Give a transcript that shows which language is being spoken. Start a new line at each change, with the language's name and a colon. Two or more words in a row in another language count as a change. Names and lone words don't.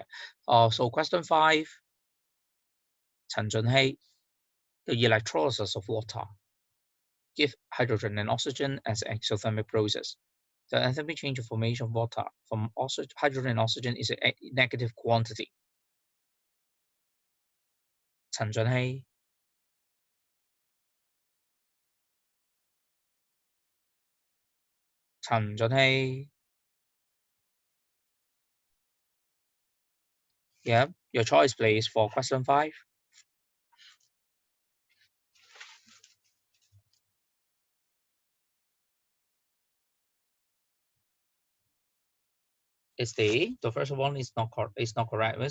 English: So question 5. 陳進希, the electrolysis of water give hydrogen and oxygen as an exothermic process. The enthalpy change of formation of water from hydrogen and oxygen is a negative quantity. 陳進希.陳進希. Yeah, your choice please for question 5. It's the first one is not correct.